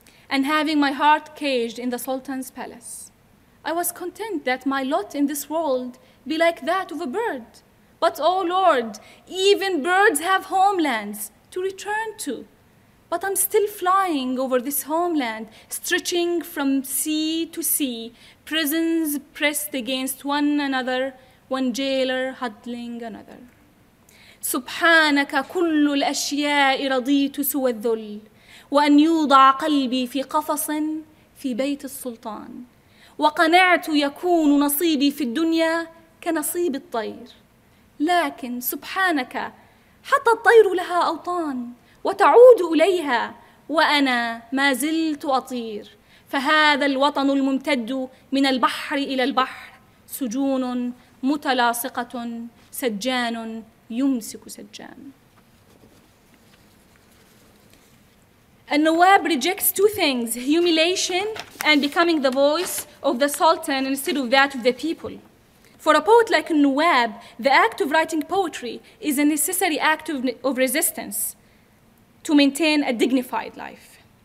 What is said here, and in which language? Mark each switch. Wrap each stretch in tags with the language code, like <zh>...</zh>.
<en>And having my heart caged in the Sultan's palace, I was content that my lot in this world be like that of a bird. But, O Lord, even birds have homelands, to return to. But I'm still flying over this homeland, stretching from sea to sea, prisons pressed against one another, one jailer huddling another.</en> <ar>سبحانك كل الأشياء رضيت سوى الذل وأن يوضع قلبي في قفص في بيت السلطان وقنعت يكون نصيبي في الدنيا كنصيب الطير لكن سبحانك حتى الطير لها أوطان وتعود إليها وأنا ما زلت أطير فهذا الوطن الممتد من البحر إلى البحر سجون متلاصقة سجان يمسك سجان.</ar> <en>النواب rejects two things, humiliation and becoming the voice of the Sultan instead of that of the people. For a poet like Nawab, the act of writing poetry is a necessary act of resistance to maintain a dignified life.</en>